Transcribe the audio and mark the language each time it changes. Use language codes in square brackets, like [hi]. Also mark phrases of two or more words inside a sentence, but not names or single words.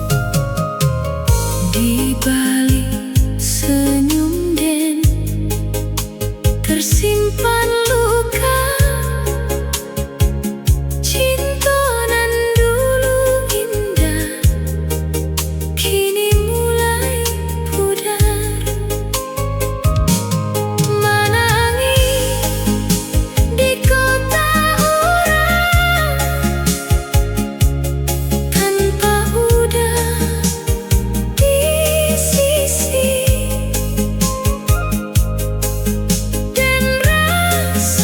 [min] di balik senyum den tersimpan luka. Cinta nan dulu indah kini mulai pudar. [id] Menangis di kota orang tanpa udah di sisi, dan rasa